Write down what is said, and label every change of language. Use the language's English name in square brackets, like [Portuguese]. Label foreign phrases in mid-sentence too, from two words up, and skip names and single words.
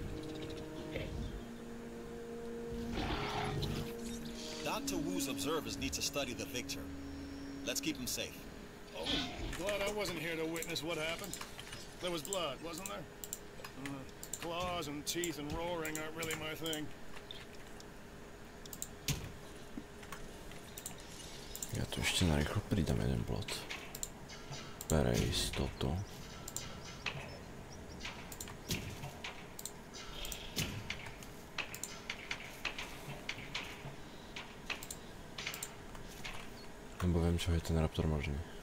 [English] Dr. Wu's observers need to study the Victor. Let's keep him safe. Oh, glad I wasn't here to witness what happened. There was blood, wasn't there? Claws and teeth and roaring aren't really my thing. [Slovak] Ja tu ešte narýchlo pridám jeden plot. Pre istotu. Lebo viem, čo je ten Raptor možný.